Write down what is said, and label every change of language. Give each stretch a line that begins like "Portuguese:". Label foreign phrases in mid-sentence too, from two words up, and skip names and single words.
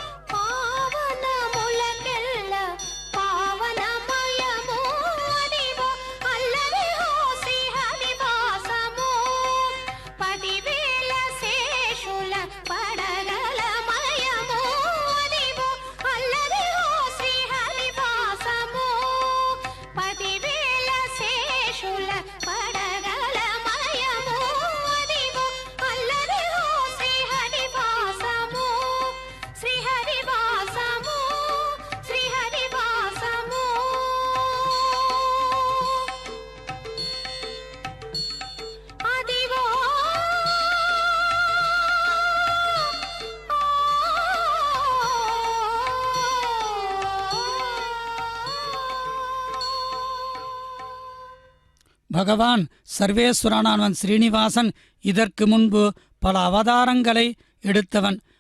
Telugu: పావనములకెల్ల పావనమయము అదివో అల్లదిగో శ్రీహరివాసము 10,000 శేషుల పడగల మయము అదివో అల్లదిగో శ్రీహరివాసము 10,000 శేషుల పడగల మయము అదివో అల్లదిగో శ్రీహరివాసము. శ్రీహరివాసము శ్రీహరివాసము అదివో
Tamil: பகவான் சர்வேஸ்வரனானவன் ஸ்ரீனிவாசன் இதற்கு முன்பு பல அவதாரங்களை எடுத்தவன்.